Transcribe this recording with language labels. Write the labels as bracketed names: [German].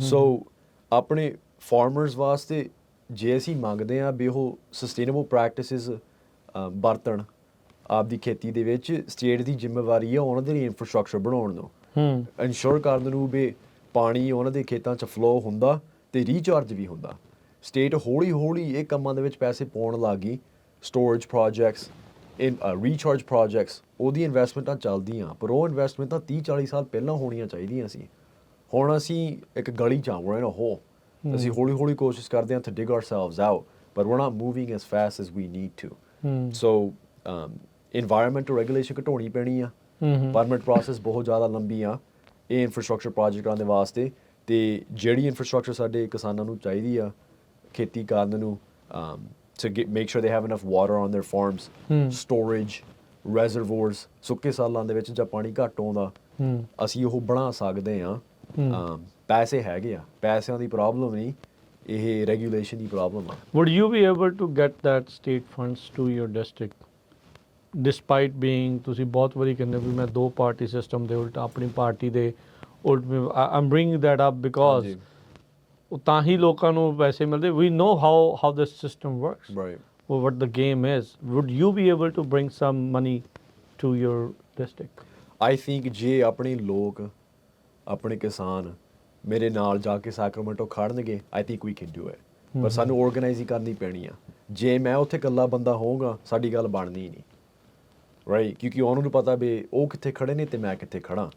[Punjabi] ਸੋ ਆਪਣੇ ਫਾਰਮਰਸ ਵਾਸਤੇ ਜੇ ਅਸੀਂ ਮੰਗਦੇ ਹਾਂ ਵੀ ਉਹ ਸਸਟੇਨੇਬਲ ਪ੍ਰੈਕਟਿਸਿਸ ਵਰਤਣ ਆਪਦੀ ਖੇਤੀ ਦੇ ਵਿੱਚ, ਸਟੇਟ ਦੀ ਜ਼ਿੰਮੇਵਾਰੀ ਆ ਉਹਨਾਂ ਦੇ ਲਈ ਇਨਫਰਾਸਟਰਕਚਰ ਬਣਾਉਣ ਨੂੰ, ਇਨਸ਼ੋਰ ਕਰਨ ਨੂੰ ਵੀ ਪਾਣੀ ਉਹਨਾਂ ਦੇ ਖੇਤਾਂ 'ਚ ਫਲੋ ਹੁੰਦਾ ਅਤੇ ਰੀਚਾਰਜ ਵੀ ਹੁੰਦਾ। ਸਟੇਟ ਹੌਲੀ ਹੌਲੀ ਇਹ ਕੰਮਾਂ ਦੇ ਵਿੱਚ ਪੈਸੇ ਪਾਉਣ ਲੱਗ ਗਈ। ਸਟੋਰੇਜ ਪ੍ਰੋਜੈਕਟਸ, ਰੀਚਾਰਜ ਪ੍ਰੋਜੈਕਟਸ, ਉਹਦੀ ਇਨਵੈਸਟਮੈਂਟਾਂ ਚੱਲਦੀਆਂ, ਪਰ ਉਹ ਇਨਵੈਸਟਮੈਂਟਾਂ 30 40 ਸਾਲ ਪਹਿਲਾਂ ਹੋਣੀਆਂ ਚਾਹੀਦੀਆਂ ਸੀ। ਹੁਣ ਅਸੀਂ ਇੱਕ ਗਲੀ 'ਚ [English] we're in a hole। [Punjabi] ਅਸੀਂ ਹੌਲੀ ਹੌਲੀ ਕੋਸ਼ਿਸ਼ ਕਰਦੇ ਹਾਂ [English] to dig ourselves out, but we're not moving as fast as we need to। So environmental regulation [Punjabi] ਘਟਾਉਣੀ ਪੈਣੀ ਆ। ਪਰਮਿਟ ਪ੍ਰੋਸੈਸ ਬਹੁਤ ਜ਼ਿਆਦਾ ਲੰਬੀ ਆ ਇਹ ਇਨਫਰਾਸਟਰਕਚਰ ਪ੍ਰੋਜੈਕਟਾਂ ਦੇ ਵਾਸਤੇ। ਅਤੇ ਜਿਹੜੀ ਇਨਫਰਾਸਟਰਕਚਰ ਸਾਡੇ ਕਿਸਾਨਾਂ ਨੂੰ ਚਾਹੀਦੀ ਆ ਖੇਤੀ ਕਰਨ ਨੂੰ, [English] to make sure they have enough water on their farms, storage, reservoirs, [Punjabi] ਸੁੱਕੇ ਸਾਲਾਂ ਦੇ ਵਿੱਚ ਜਾਂ ਪਾਣੀ ਘੱਟ ਆਉਂਦਾ, ਅਸੀਂ ਉਹ ਬਣਾ ਸਕਦੇ ਹਾਂ। ਪੈਸੇ ਹੈਗੇ ਆ, ਪੈਸਿਆਂ ਦੀ ਪ੍ਰੋਬਲਮ ਨਹੀਂ, ਇਹ ਰੈਗੂਲੇਸ਼ਨ ਦੀ ਪ੍ਰੋਬਲਮ ਆ। [English] Would you be able to get that state funds to your district? Despite being [Punjabi] ਤੁਸੀਂ ਬਹੁਤ ਵਾਰੀ ਕਹਿੰਦੇ ਵੀ ਮੈਂ ਦੋ ਪਾਰਟੀ ਸਿਸਟਮ ਦੇ ਉਲਟ ਆਪਣੀ ਪਾਰਟੀ ਦੇ ਉਲਟ [English] I'm bringing that up because [Punjabi] ਤਾਂ ਹੀ ਲੋਕਾਂ ਨੂੰ ਪੈਸੇ ਮਿਲਦੇ। [English] We know how the system works, right? What the game is. Would you be able to bring some money to your district? I think [Punjabi] ਜੇ ਆਪਣੇ ਲੋਕ, ਆਪਣੇ ਕਿਸਾਨ ਮੇਰੇ ਨਾਲ ਜਾ ਕੇ Sacramento ਖੜਨਗੇ, [English] I think we can do it। [Punjabi] ਪਰ ਸਾਨੂੰ ਆਰਗੇਨਾਈਜ਼ ਹੀ ਕਰਨੀ ਪੈਣੀ ਆ। ਜੇ ਮੈਂ ਉੱਥੇ ਇਕੱਲਾ ਬੰਦਾ ਹੋਊਗਾ ਸਾਡੀ ਗੱਲ ਬਣਨੀ ਨਹੀਂ, ਰਾਈਟ? ਕਿਉਂਕਿ ਉਹਨਾਂ ਨੂੰ ਪਤਾ ਵੀ ਉਹ ਕਿੱਥੇ ਖੜੇ ਨੇ ਤੇ ਮੈਂ ਕਿੱਥੇ ਖੜਾ।